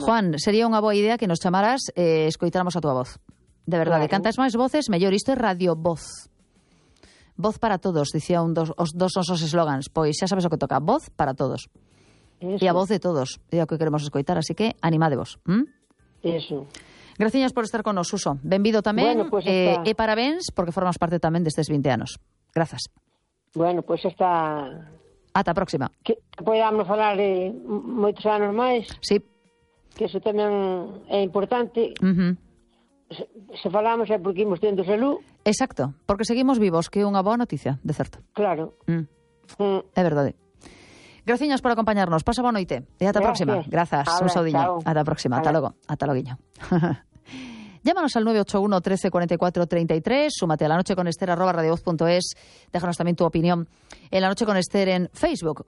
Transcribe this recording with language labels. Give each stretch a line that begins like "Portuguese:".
Galician: Juan, sería unha boa idea que nos chamaras e escoitáramos a tua voz. De verdade, claro. Cantas máis voces, mellor. Isto é Radio Voz. Voz para todos, dicía un dos nosos eslogans. Pois xa sabes o que toca, voz para todos.
Spanish: Eso.
Galician: E a voz de todos, é o que queremos escoitar, así que animadevos.
Spanish: Eso.
Galician: Graciñas por estar connosco, Suso. Benvido tamén,
Spanish: bueno, pues está.
Galician: E parabéns, porque formas parte tamén destes 20 anos. Grazas.
Spanish: Bueno, pois pues está...
Galician: Ata a próxima. Que podamos falar de moitos anos máis. Sí. Que iso tamén é importante. Uh-huh. Se falamos é porque imos tendo salud. Exacto, porque seguimos vivos, que é unha boa noticia, de certo. Claro. É verdade. Graciñas por acompañarnos. Pasa boa noite. E ata
Spanish: gracias.
Galician: Próxima. Grazas. Un saudinho. Ata a próxima. Ata logo. Ata loguiño.
Spanish: Llámanos al 981-1344-33, súmate a La Noche con Esther @radiovoz.es, déjanos también tu opinión en La Noche con Esther en Facebook.